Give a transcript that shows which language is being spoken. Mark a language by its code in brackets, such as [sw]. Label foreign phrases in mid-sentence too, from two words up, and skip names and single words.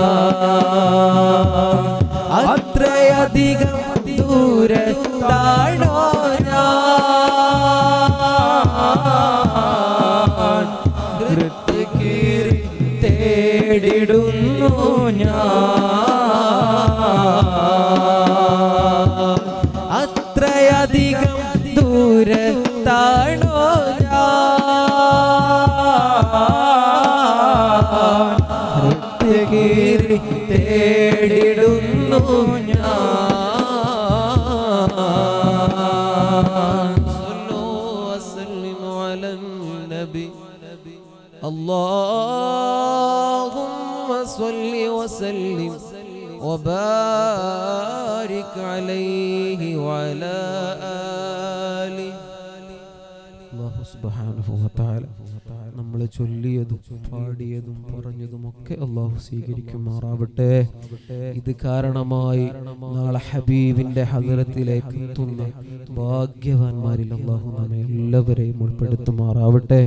[ml] അത്രയധികം ദൂരത്താണോ ഞാൻ ഹൃദയകീറി തേടിടുന്നു ഞാൻ. അത്രയധികം ദൂരത്താണോ ഞാൻ ഹൃദയകീറി തേടിടുന്നു ഞാൻ. [ar] اللهم صل وسلم وبارك عليه وعلى آله. الله سبحانه وتعالى [ml] നമ്മൾ ചൊല്ലിയതും പാടിയതും പറഞ്ഞതും ഒക്കെ അല്ലാഹു സ്വീകരിക്കുമാറാവട്ടെ. ഇത് കാരണമായി നാളെ ഹബീബിന്റെ ഹദറത്തിലേക്ക് എത്തുന്ന ഭാഗ്യവാന്മാരിൽ അല്ലാഹു നമ്മെ എല്ലാവരെയും ഉൾപ്പെടുത്തുമാറാവട്ടെ.